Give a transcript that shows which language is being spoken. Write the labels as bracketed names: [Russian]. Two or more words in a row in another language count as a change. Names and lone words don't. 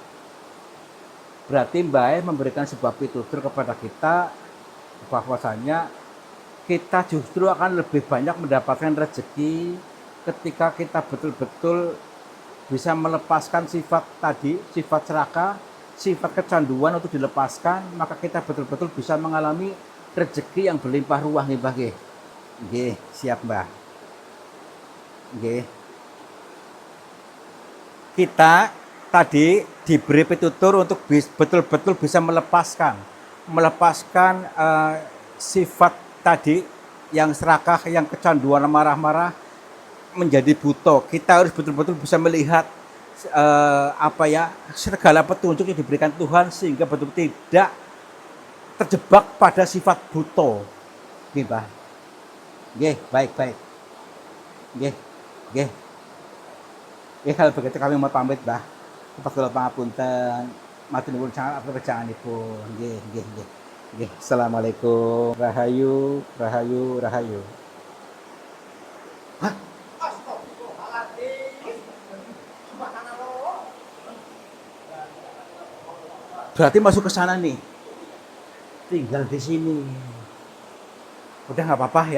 [Indonesian] Berarti Mbah memberikan sebuah pitutur kepada kita bahwasanya kita justru akan lebih banyak mendapatkan rezeki ketika kita betul-betul bisa melepaskan sifat tadi, sifat serakah, sifat kecanduan untuk dilepaskan, maka kita betul-betul bisa mengalami rezeki yang berlimpah ruah nih Mbah nggih. [Javanese] Nggih, siap Mbah. Nggih. Kita tadi diberi pitutur untuk betul-betul bisa melepaskan sifat tadi yang serakah, yang kecanduan marah-marah menjadi buta. Kita harus betul-betul bisa melihat segala petunjuk yang diberikan Tuhan, sehingga betul-betul tidak terjebak pada sifat buta. Nggih, Mbah. Nggih, baik. Nggih. [Indonesian] Kalau begitu kami mau pamit, Mbah. [Javanese] Kula pangapunten. Matur nuwun [Indonesian] sangat atas [Javanese] kerjaanipun. Nggih. [Arabic] Assalamualaikum. Rahayu. [Indonesian] Hah? Berarti masuk ke sana nih. Tinggal di sini. Udah nggak apa-apa ya.